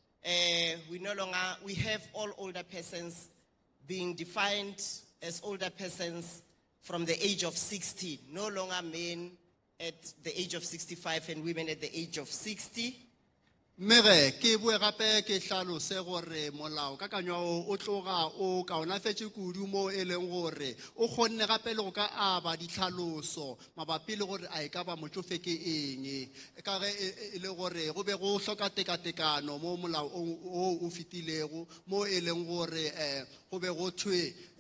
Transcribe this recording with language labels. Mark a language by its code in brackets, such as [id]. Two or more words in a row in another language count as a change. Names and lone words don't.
[en] We have all older persons being defined as older persons from the age of 60, no longer men at the age of 65 and women at the age of 60. [nso] Mere ke bue gape ke hlalose gore molao ka kanyo o tloga o kaonafetse kudu mo e leng gore o kgonne gape le go ka aba ditlhaloso mabapi le gore a e ka ba motsofe ke eng ka ge e le gore go be go hloka tekatekano mo molao o fetilego mo e leng gore go be go thwe